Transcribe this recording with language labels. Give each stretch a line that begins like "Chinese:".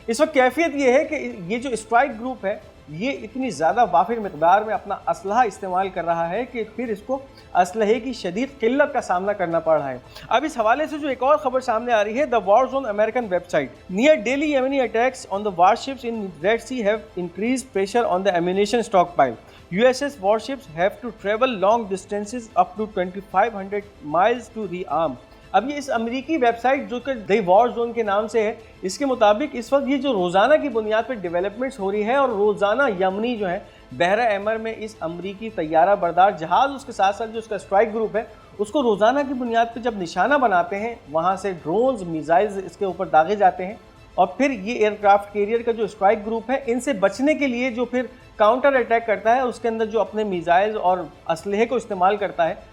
Hindi: इस वक्त कैफियत ये है कि ये जो स्ट्राइक ग्रुप है ये इतनी ज़्यादा वाफिर मिक़दार में अपना असलहा इस्तेमाल कर रहा है कि फिर इसको असलहे की शदीद किल्लत का सामना करना पड़ रहा है। अब इस हवाले से जो एक और खबर सामने आ रही है,
English: The War Zone American website, near daily Yemeni attacks on the warships in Red Sea have increased pressure on the ammunition stockpile. USS warships have to travel long distances up to 2500 miles to rearm।
Hindi: अब ये इस अमेरिकी website जो कि the war zone के नाम से है, इसके मुताबिक इस वक्त ये जो रोज़ाना की बुनियाद पर डेवलपमेंट्स हो रही है और रोज़ाना यमनी जो है बहरा अहमर में इस अमरीकी तैयारा बरदार जहाज़, उसके साथ साथ जो उसका स्ट्राइक ग्रुप है, उसको रोज़ाना की बुनियाद पर जब निशाना बनाते हैं, वहाँ से ड्रोन्स मिसाइल्स इसके ऊपर दागे जाते हैं और फिर ये एयरक्राफ्ट कैरियर का जो स्ट्राइक ग्रुप है, इनसे बचने के लिए जो फिर काउंटर अटैक करता है, उसके अंदर जो अपने मिसाइल्स और असलहे को इस्तेमाल करता है।